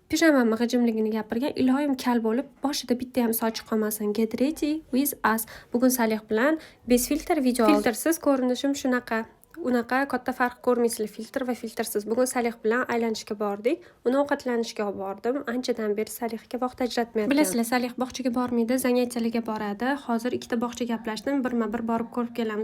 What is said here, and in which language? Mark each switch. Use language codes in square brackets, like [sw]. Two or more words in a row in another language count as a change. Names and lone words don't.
[uz] Pijamamni g'ijimligini gapirgan, iloyim kal bo'lib, boshida bitta ham sochi qolmasin. [en] Get ready with us. [uz] Bugun Salih bilan bez filtr video oldim. Filtrsiz ko'rinishim shunaqa. Unaqa katta farq ko'rmaysizlar, filtr va filtrsiz. Bugun Salih bilan aylanishga bordik. Uni ovqatlanishga olib bordim. Anchadan beri Salihga vaqt ajratmayapman. Bilasizlar, Salih bog'chaga bormaydi, zangiyachilarga boradi. Hozir ikkita bog'cha gaplashdim, birma-bir borib ko'rib kelamiz.